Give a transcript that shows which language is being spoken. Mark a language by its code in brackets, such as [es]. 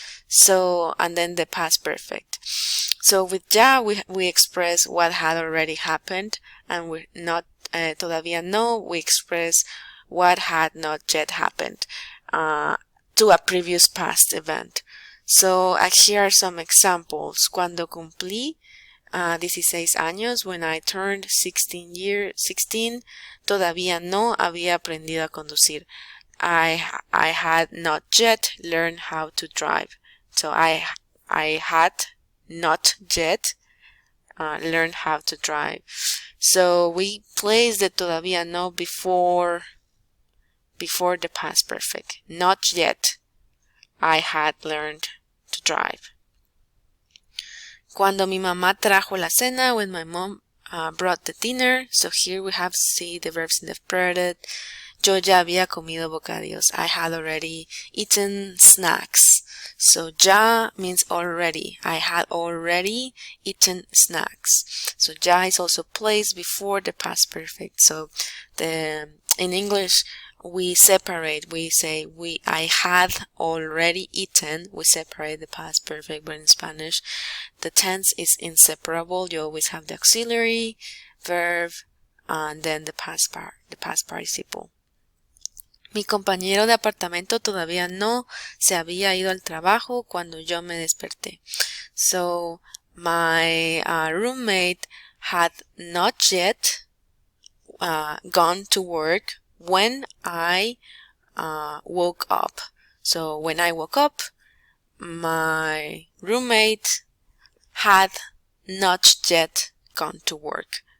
[en] So, and then the past perfect. So with ya, we express what had already happened, and with not todavía no, we express what had not yet happened to a previous past event. So here are some examples. [es] Cuando cumplí 16 años, [en] when I turned 16, [es] todavía no había aprendido a conducir. [en] I had not yet learned how to drive. So I had not yet learned how to drive. So we place the todavía no before the past perfect. Not yet I had learned to drive. [es] Cuando mi mamá trajo la cena, [en] when my mom brought the dinner. So here we have the verbs in the preterite. [es] Yo ya había comido bocadillos. [en] I had already eaten snacks. So ya means already. I had already eaten snacks. So ya is also placed before the past perfect. So in English, we separate. We say I had already eaten. We separate the past perfect, but in Spanish, the tense is inseparable. You always have the auxiliary verb and then the past participle. [es] Mi compañero de apartamento todavía no se había ido al trabajo cuando yo me desperté. [en] So my roommate had not yet gone to work when I woke up. So when I woke up, my roommate had not yet gone to work.